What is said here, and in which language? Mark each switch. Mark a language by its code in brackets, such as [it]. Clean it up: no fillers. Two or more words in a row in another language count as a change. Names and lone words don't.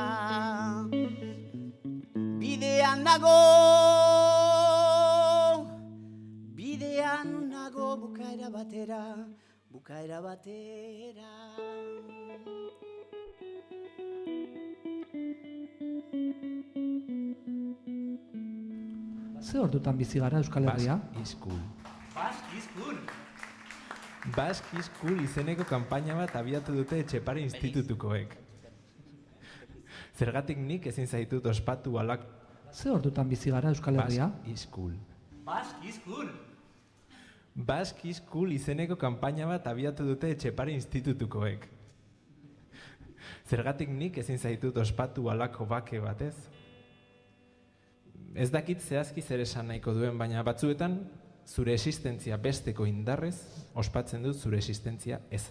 [eu] Bidean nago, bukaera batera, bukaera batera. Ze ordutan bizi gara Euskal Herria? Basque is cool izeneko kanpaina bat abiatu dute Etxepare institutukoek. Zergatik nik ezin zaitut ospatu alak... Ze ordutan bizi gara Euskal Herria? Basque is cool izeneko kanpaina bat abiatu dute Etxepare institutukoek. Zergatik nik ezin zaitut ospatu alako bake batez? Ez dakit zehazki zer esan nahiko duen, baina batzuetan zure existentzia besteko indarrez ospatzen dut zure existentzia eza.